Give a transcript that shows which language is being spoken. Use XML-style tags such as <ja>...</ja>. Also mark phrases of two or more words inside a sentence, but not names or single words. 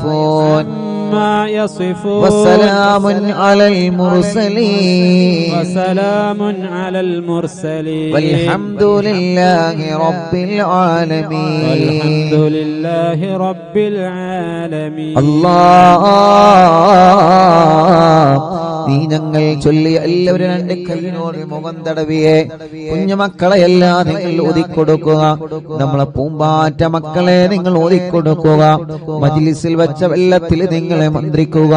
<ar>عما يصفون وسلام على المرسلين وسلام على المرسلين والحمد لله رب العالمين. والحمد لله رب العالمين.</ar> <ml>الله നീ ഞങ്ങൾ ചൊല്ലിയ എല്ലാവരും രണ്ട് കൈയിനോട് മുഖം തടവിയെ കുഞ്ഞുമക്കളെയെല്ലാം നിങ്ങൾ ഒതുക്കൊടുക്കുക. നമ്മളെ പൂമ്പാറ്റ മക്കളെ നിങ്ങൾ ഒതുക്കൊടുക്കുക. മജ്ലിസിൽ വെച്ച വെള്ളത്തിൽ നിങ്ങളെ മന്ത്രിക്കുക.</ml>